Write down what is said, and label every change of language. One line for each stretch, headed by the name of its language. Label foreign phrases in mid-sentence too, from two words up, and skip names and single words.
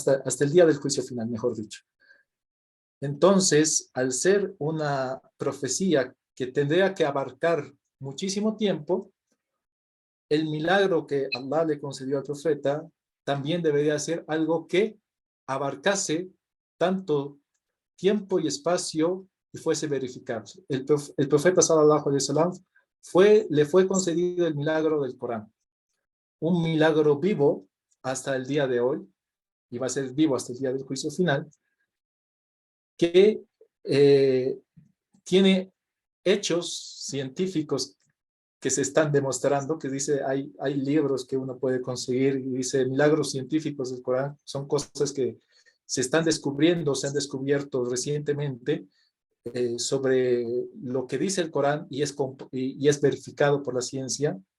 Spanish: Hasta el día del juicio final, mejor dicho. Entonces, al ser una profecía que tendría que abarcar muchísimo tiempo, el milagro que Allah le concedió al profeta también debería ser algo que abarcase tanto tiempo y espacio y fuese verificable. El profeta
Arabic: صلى الله عليه وسلم
Spanish: le fue concedido el milagro del Corán, un milagro vivo hasta el día de hoy, y va a ser vivo hasta el día del juicio final, que tiene hechos científicos que se están demostrando, que dice, hay libros que uno puede conseguir y dice milagros científicos del Corán, son cosas que se están descubriendo, se han descubierto recientemente sobre lo que dice el Corán y es verificado por la ciencia.